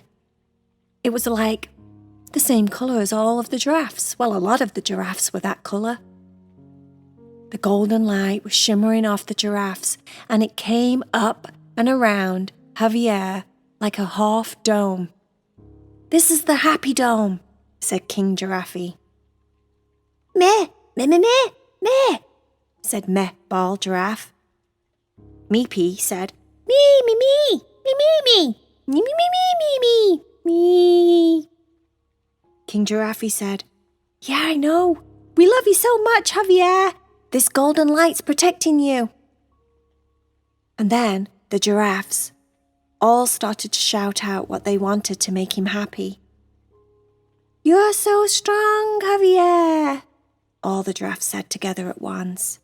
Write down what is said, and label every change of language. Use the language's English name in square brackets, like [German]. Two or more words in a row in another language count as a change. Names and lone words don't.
[English] It was like the same colour as all of the giraffes. Well, a lot of the giraffes were that colour. The golden light was shimmering off the giraffes, and it came up and around Javier like a half dome. "This is the happy dome," said King Giraffey. "Meh, meh, meh, meh, meh," said Meh Ball Giraffe. Meepy said, "Me, me, me, me, me, me, me, me, me, me, me, me." King Giraffey said, "Yeah, I know. We love you so much, Javier. This golden light's protecting you." And then the giraffes all started to shout out what they wanted to make him happy. "You're so strong, Javier," all the giraffes said together at once.